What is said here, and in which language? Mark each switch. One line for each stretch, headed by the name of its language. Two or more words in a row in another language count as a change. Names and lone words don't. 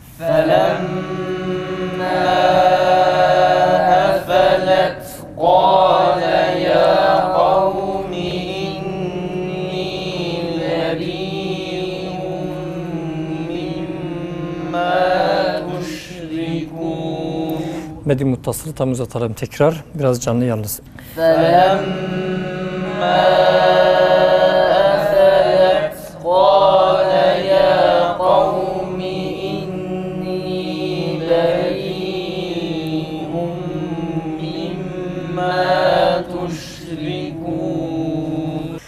Arabic: فلما أفلت قال يا قوم إني بريء مما تشركون.
Turkish: Medi muttasılı tam uzatalım tekrar. Biraz canlı yalnız.
Arabic: فلما أفلت قال يا قوم إني بريء مما تشركون.